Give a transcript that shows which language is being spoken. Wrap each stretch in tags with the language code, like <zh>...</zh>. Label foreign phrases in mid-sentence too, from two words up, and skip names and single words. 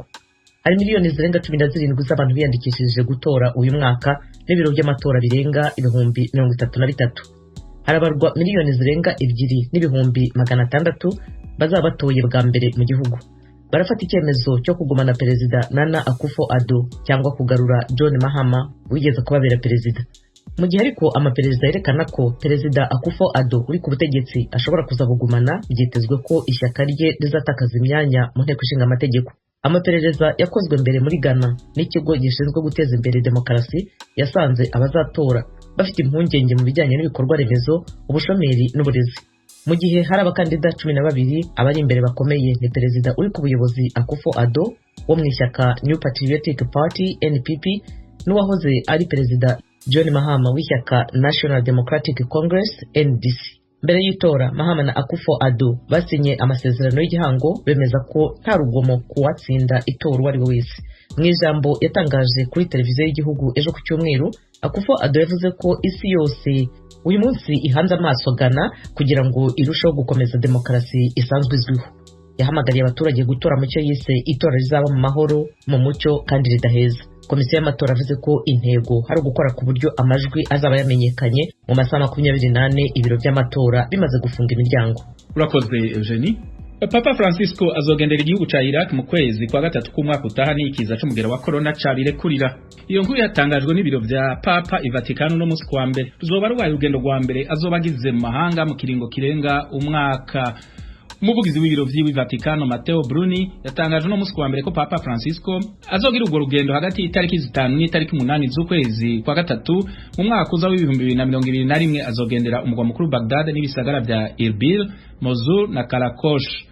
<rw>Hari miliyoni zirenga 17 z'abantu biyandikishije gutora uyu mwaka n'ibiro by'amatora birenga 33,000. Harabarwa miliyoni zirenga 2,600,000 bazaba batoye bwa mbere mu gihugu. Barafata icyemezo cyo kugumana perezida Nana Akufo-Addo cyangwa kugarura John Mahama wigeze kubabera perezida. Mu gihe ariko amaperezida yerekana ko perezida Akufo-Addo uri ku butegetsi ashobora kuzabugumana, byitezwe ko ishyaka rye rizatakaza imyanya mu nteko ishinga amategeko. Amaperereza yakozwe mbere muri Ghana n'ikigo gishinzwe guteza imbere demokarasi yasanze abazatora bafite impungenge mu bijyanye n'ibikorwa remezo, ubushomeri n'uburezi. Mu gihe hari abakandida 12 abari imbere bakomeye ni perezida uri ku buyobozi Akufo-Addo wo mu ishyaka New Patriotic Party NPP n'uwahoze ari perezida John Mahama w'ishyaka National Democratic Congress NDC. Mbere y'itora Mahama na Akufo-Addo basinye amasezerano y'igihango bemeza ko nta rugomo kuwatsinda itora uwo ari we wese. Mu ijambo yatangaje kuri televiziyo y'igihugu ejo ku cyumweru, Akufo-Addo yavuze ko isi yose uyu munsi ihanze amaso Ghana kugira ngo irusheho gukomeza demokarasi isanzwe izwiho. Yahamagariye abaturage gutora mu cyo yise itora rizaba mu mahoro, mu mucyo kandi ridaheza. Komisiyo y'amatora avuze ko intego hari gukora ku buryo amajwi azaba yamenyekanye mu masaha 28 ibiro by'amatora bimaze gufunga imiryango. Urakoze Eugenie.</rw> <rn>Papa Francisco azogendera igihugu ca Iraq mu kwezi kwa gatatu k'umwaka utaha n'ikiza cy'umugera wa corona cabirekurira. Iyo nkuru yatangajwe n'ibiro vya Papa i Vatican no munsi kwa mbere. Ruzoba rwaye urugendo rwa mbere azobagize mu mahanga mu kiringo kirenga umwaka. Umuvugizi w'ibiro vy'i Vatican Matteo Bruni yatangaje no munsi kwa mbere ko Papa Francisco azogira urwo rugendo hagati y'itariki 5 n'itariki 8 z'ukwezi kwa gatatu mu mwaka uza w'2021 azogendera umugwa mukuru Baghdad n'ibisagara vya Erbil, Mosul na Karakosh.</rn>